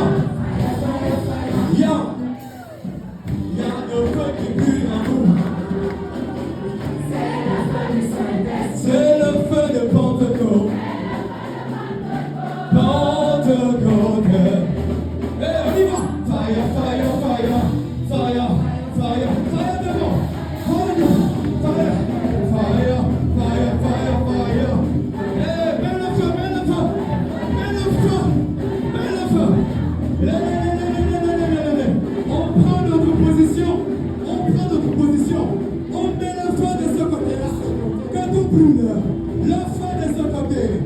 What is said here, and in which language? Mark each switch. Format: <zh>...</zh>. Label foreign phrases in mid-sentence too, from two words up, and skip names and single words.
<fr>Il y a un feu qui brûle en nous. C'est le feu de Pentecôte. Pentecôte. Et on y va.</fr> <en>Fire, fire, fire. Fire, fire, fire devant. Fire, fire, fire, fire, fire, fire.</en> <fr>Et mets le feu, mets le feu. Mets le feu. Mets le feu. On prend notre position. On prend notre position. On met le feu de ce côté-là. Que tout brûle. Le feu de ce côté.</fr>